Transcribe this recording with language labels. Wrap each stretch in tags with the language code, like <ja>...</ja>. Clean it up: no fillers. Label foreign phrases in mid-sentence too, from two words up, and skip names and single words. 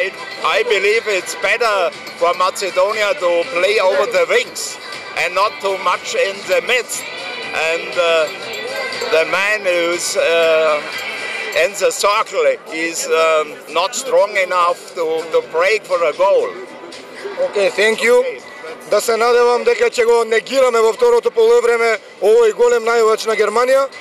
<en>I believe it's better for Macedonia to play over the wings and not too much in the midst. And the man who's in the circle is not strong enough to break for a goal. Okay, thank you.</en> <mk>Да се надевам дека ќе го негираме во второто полувреме овој голем најувач на Германија.</mk>